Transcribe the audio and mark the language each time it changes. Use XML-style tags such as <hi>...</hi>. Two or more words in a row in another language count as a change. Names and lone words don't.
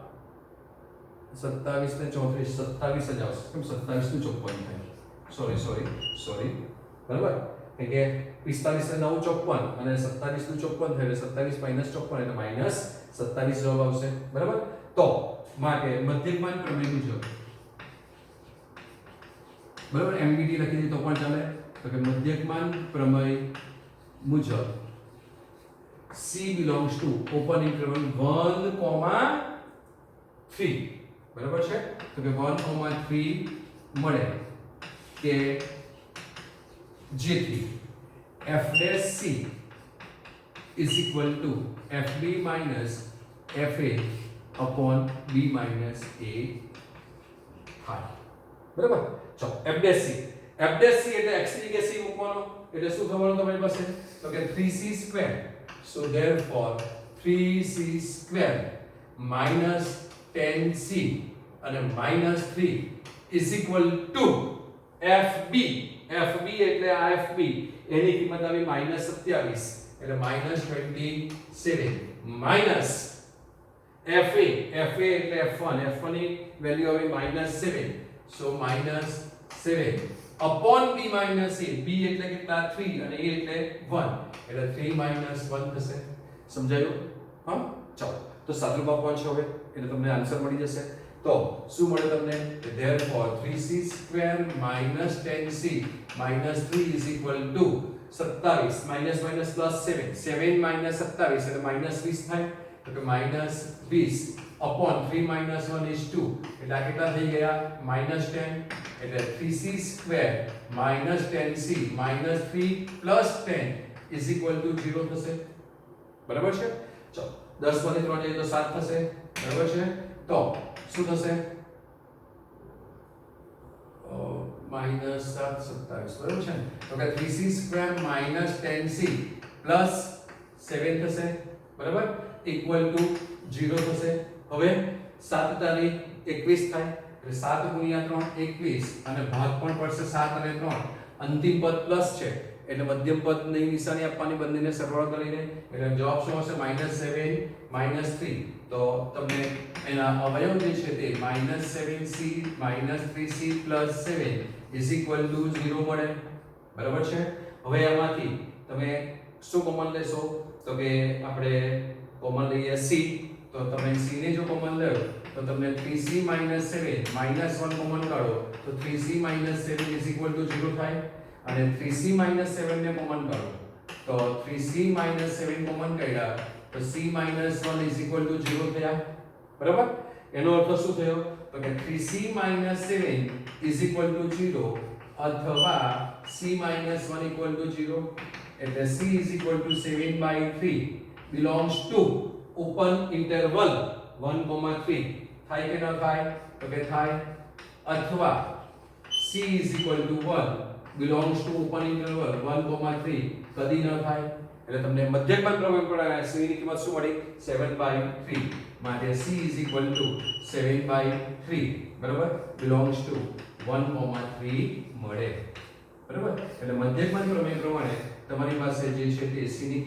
<gu>27 ને 34 27 જ આવશે કેમ 27 નું 54 થાય સોરી બરાબર કે 45 ને 9 54 અને 27 નું 54 થાય એટલે 27 માઈનસ 54 એટલે માઈનસ 27 જવાબ આવશે બરાબર તો માટે મધ્યકમાન પ્રમેય મુજબ બરાબર એમબીટી લખી દીધું તો પણ ચાલે તો કે મધ્યકમાન પ્રમેય મુજબ</gu> <en>C belongs to open interval 1,3</en> <gu>બરાબર છે તો કે 1,3 મળે કે જેથી</gu> <en>f dash c is equal to fb minus fa upon b minus a</en> <gu>થાય બરાબર ચલો</gu> <en>f dash c</en> <gu>એટલે x ની જગ્યાએ c મૂકવાનો એટલે શું થવાનું તમારી પાસે તો કે</gu> <en>3c square so therefore 3c square minus 10c</en> <gu>અને</gu> <en>minus 3 is equal to fb</en> <gu>એટલે આ fb એની કિંમત આવી -27 એટલે -27 માઈનસ fa એટલે f1 ની વેલ્યુ આવી -7 સો -7</gu> <en>upon b minus a b</en> <gu>એટલે કેટલા 3 અને a એટલે 1 એટલે 3 1 થશે સમજાયું હા ચાલો તો સાદુરૂપ આપવાનું છે હવે એટલે તમને આન્સર મળી જશે તો શું મળે તમને therefore 3c square minus 10c minus 3 is equal to 27 minus minus plus 7 7 minus 27 એટલે minus 20 થાય તો કે</gu> <en>minus 20 upon 3 minus 1 is 2</en> <gu>એટલે આ કેટલા થઈ ગયા minus 10 એટલે</gu> <en>3c square minus 10c minus 3 plus 10 is equal to 0</en> <gu>થશે બરાબર છે ચલો 10 માંથી 3 જાય તો 7 થશે બરાબર છે તો શું થશે minus 7 27 બરાબર છે તો કે</gu> <en>3c square minus 10c plus 7</en> <gu>થશે બરાબર</gu> <en>equal to 0</en> <gu>થશે હવે 7 તારી 21 થાય એટલે 7 ગુણ્યા 3 21 અને ભાગ પણ પડશે 7 અને 3 અંતિમ પદ પ્લસ છે એટલે મધ્યમ પદની નિશાની આપવાની બંનેને સરવાળો કરીને એટલે જવાબ શું હશે -7 -3 તો તમને એના અવયવ જે છે તે -7c -3c 7</gu> <en>is equal to 0</en> <gu>મળે બરાબર છે હવે આમાંથી તમે શું કોમન લેશો તો કે આપણે કોમન લઈએ c તો તમે c ને જો કોમન લો તો તમને 3c - 7 -1 કોમન કાઢો તો 3c - 7</gu> <en>is equal to 0</en> <gu>થાય અને 3c - 7 ને કોમન કાઢો તો 3c - 7 કોમન કાઢ્યા તો</gu> <en>c - 1 is equal to 0</en> <gu>થયા બરાબર એનો અર્થ શું થયો તો કે</gu> <en>3c - 7 is equal to 0</en> <gu>અથવા</gu> <en>c - 1 equal to 0</en> <gu>એટલે</gu> <en>c is equal to 7/3 belongs to open interval 1,3</en> <gu>થાય કે ન થાય તો કે થાય અથવા</gu> <en>c is equal to 1 belongs to open interval 1,3</en> <gu>કદી ન થાય એટલે તમને મધ્યકમાન પ્રમેય પડાયા c ની કિંમત શું મળી 7/3 માટે</gu> <en>c is equal to</en> <gu>7/3 બરાબર</gu> <en>belongs to 1,3</en> <gu>મળે બરાબર એટલે મધ્યકમાન પ્રમેય પ્રમાણે તમારી પાસે જે છે તે c ની</gu>